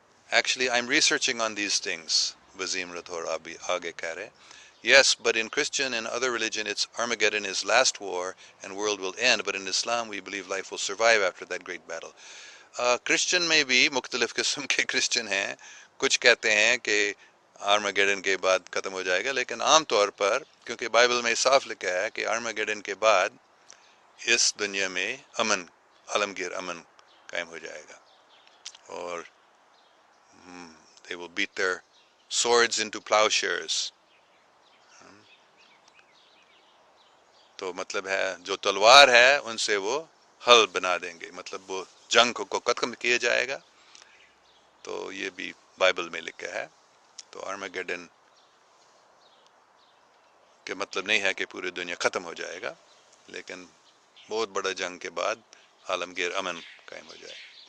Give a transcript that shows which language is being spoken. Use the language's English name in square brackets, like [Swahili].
[English] Actually, I'm researching on these things. Wazim Rathor [Urdu] Aage keh rahe. [English] Yes, but in Christian and other religion, it's Armageddon is last war and world will end. But in Islam, we believe life will survive after that great battle. [Urdu] Christian میں بھی مختلف قسم کے Christian ہیں. کچھ کہتے ہیں کہ آرماگیڈن کے بعد ختم ہو جائے گا، لیکن عام طور پر کیونکہ بائبل میں صاف لکھا ہے کہ آرماگیڈن کے بعد اس دنیا میں امن، عالمگیر امن قائم ہو جائے گا. [English] اور they will beat their swords into plowshares. [Urdu] تو مطلب ہے جو تلوار ہے ان سے وہ حل بنا دیں گے، مطلب وہ جنگ کو ختم کیا جائے گا. تو یہ بھی بائبل میں لکھا ہے. تو آرماگیڈن کے مطلب نہیں ہے کہ پوری دنیا ختم ہو جائے گا، لیکن بہت بڑا جنگ کے بعد عالمگیر امن قائم ہو جائے گا.